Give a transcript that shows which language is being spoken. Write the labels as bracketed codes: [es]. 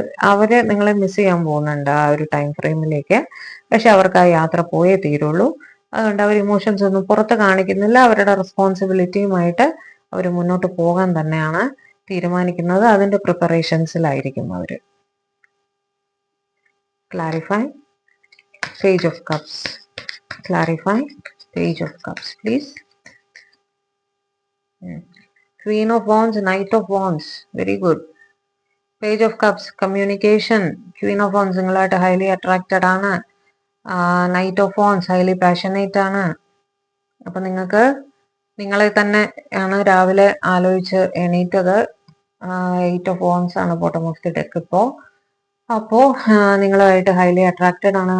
[ml] അവര് നിങ്ങളെ മിസ് ചെയ്യാൻ പോകുന്നുണ്ട് ആ ഒരു ടൈം ഫ്രെയിമിലേക്ക്. പക്ഷെ അവർക്ക് ആ യാത്ര പോയേ തീരുള്ളൂ. അതുകൊണ്ട് അവർ ഇമോഷൻസ് ഒന്നും പുറത്ത് കാണിക്കുന്നില്ല. അവരുടെ റെസ്പോൺസിബിലിറ്റിയുമായിട്ട് അവർ മുന്നോട്ട് പോകാൻ തന്നെയാണ് തീരുമാനിക്കുന്നത്. അതിന്റെ പ്രിപ്പറേഷൻസിലായിരിക്കും അവര്. [en] Clarify Page of Cups. Clarify Page of Cups, please. Queen of Wands, Knight of Wands. Very good. Page of Cups, communication. [ml] Queen of Wands നിങ്ങളായിട്ട് [en] highly attracted [ml] ആണ്. Knight of Wands [en] highly passionate [ml] ആണ്. അപ്പൊ നിങ്ങൾക്ക് നിങ്ങളെ തന്നെ ആണ് രാവിലെ ആലോചിച്ച് എണീറ്റത്. 8 of Wands ആണ് [en] bottom of the deck [ml] ഇപ്പോ. അപ്പോ നിങ്ങളുമായിട്ട് [en] highly attracted [ml] ആണ്.